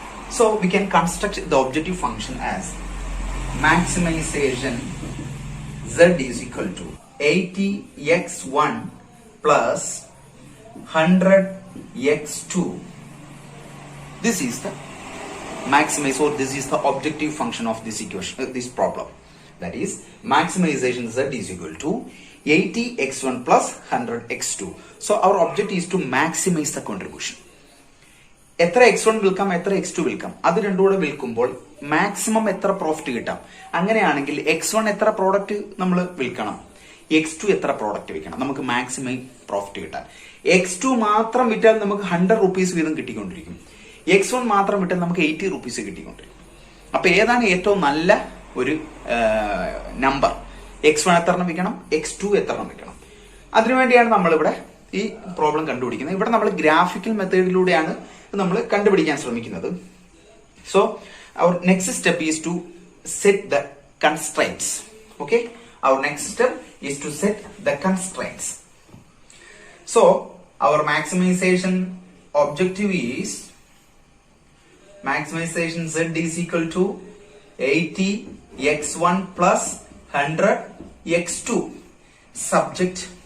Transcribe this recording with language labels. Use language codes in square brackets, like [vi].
[en] So we can construct the objective function as maximization Z is equal to 80x1 plus 100x2. This is the maximize, or this is the objective function of this equation, this problem. That is maximization Z is equal to 80x1 plus 100x2. So our objective is to maximize the contribution. [ml] എത്ര x1 വിൽക്കാം, എത്ര x2 വിൽക്കാം, അത് രണ്ടും കൂടെ വിൽക്കുമ്പോൾ maximum എത്ര profit കിട്ടാം. അങ്ങനെയാണെങ്കിൽ x1 എത്ര പ്രോഡക്റ്റ് നമ്മൾ വിൽക്കണം, x2 എത്ര പ്രോഡക്റ്റ് വിൽക്കണം, നമുക്ക് മാക്സിമം പ്രോഫിറ്റ് കിട്ടാൻ. x2 മാത്രം വിറ്റാൽ നമുക്ക് 100 റുപ്പീസ് വീതം കിട്ടിക്കൊണ്ടിരിക്കും. x1 മാത്രം വിട്ടാൽ നമുക്ക് 80 റുപ്പീസ് കിട്ടിക്കൊണ്ടിരിക്കും. അപ്പൊ ഏതാണ് ഏറ്റവും നല്ല ഒരു നമ്പർ? x1 എത്ര എണ്ണം വിൽക്കണം, x2 എത്ര എണ്ണം വിൽക്കണം? അതിനുവേണ്ടിയാണ് നമ്മളിവിടെ ഈ പ്രോബ്ലം കണ്ടുപിടിക്കുന്നത്. ഇവിടെ നമ്മൾ ഗ്രാഫിക്കൽ മെത്തേഡിലൂടെയാണ് നമ്മൾ കണ്ടുപിടിക്കാൻ ശ്രമിക്കുന്നത്. [en] So our next step is to set the constraints. Okay, our next step is to set the constraints. So our maximization objective is maximization Z is equal to 80x1 plus 100x2 subject